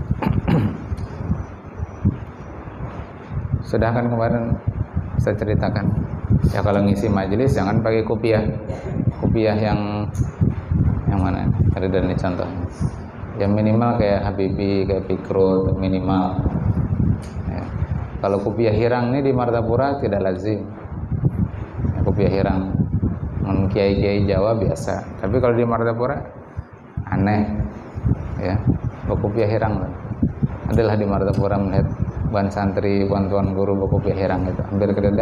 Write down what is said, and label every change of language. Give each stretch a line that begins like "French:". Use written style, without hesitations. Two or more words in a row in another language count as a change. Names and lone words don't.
Indonesian: Sudah kan kemarin saya ceritakan, ya kalau ngisi majelis jangan pakai kopiah yang mana? Ada dari contohnya. Yang minimal kayak Habibie, kayak Pikro, minimal. Ya. Kalau kopiah hirang ini di Martapura tidak lazim. Ya, kopiah hirang, kiai-kiai Jawa biasa. Tapi kalau di Martapura aneh, ya.
Banjar: Kopiah hirang, adalah di Martapura melihat ban santri, ban tuan guru kopiah hirang itu hampir kededa.